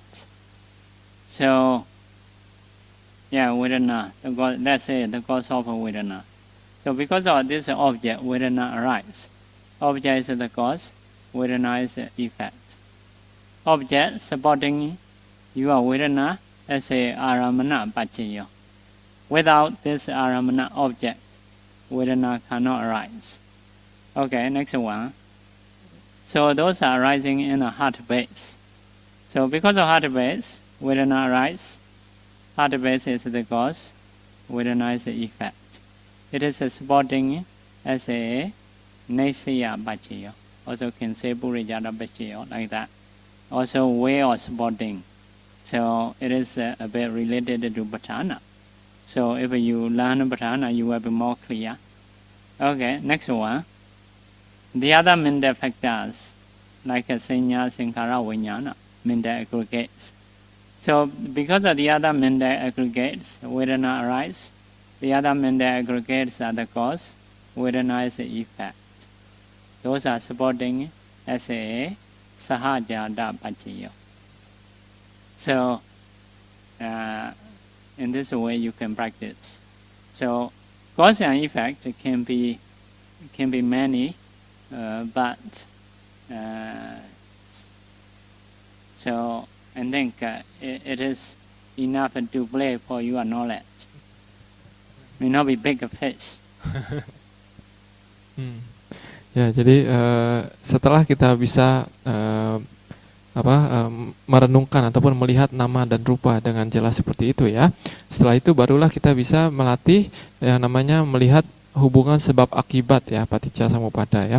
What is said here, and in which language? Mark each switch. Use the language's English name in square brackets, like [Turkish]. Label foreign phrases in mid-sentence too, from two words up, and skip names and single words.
[English] So, yeah, vedana. Let's say the cause of vedana. So because of this object, vedana arises. Object is the cause. Vedana is the effect. Object supporting your vedana as a [Pali] aramana paccaya. [English] Without this aramana object, vedana cannot arise. Okay, next one. So those are arising in the heart base. So because of heart base, vedana arises. Heart base is the cause, vedana is the effect. It is supporting as a [Pali] nesaya paccaya. [English] Also can say [Pali] purijata paccaya [English] like that. Also way of supporting. So it is a bit related to Patthana. So if you learn Patthana, you will be more clear. Okay, next one. The other mental factors, like [Pali] Sanya, Sankhara, Vijnana, [English] mental aggregates. So because of the other mental aggregates, vedana arise. The other mental aggregates are the cause, vedana is the effect. Those are supporting as a [Pali] sahajada paccaya. [English] So, in this way you can practice. So, cause and effect can be many, but so I think it is enough to play for your knowledge. May not be big fish. [Indonesian] Ya, jadi setelah kita bisa merenungkan ataupun melihat nama dan rupa dengan jelas seperti itu ya. Setelah itu barulah kita bisa melatih yang namanya melihat hubungan sebab akibat ya, [Pali] paticca samuppada [Indonesian] ya.